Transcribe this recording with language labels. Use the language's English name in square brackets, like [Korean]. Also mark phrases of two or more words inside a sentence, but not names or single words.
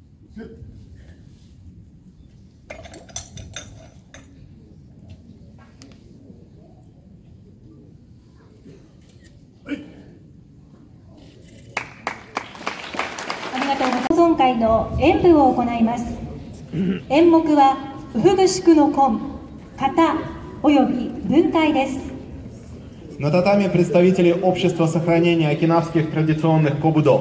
[Japanese] ありがとうございます。保存会の演舞を行います。演目はウフグシクの根、型および分解です。 [Russian] На татами представители Общества сохранения окинавских традиционных кобудо.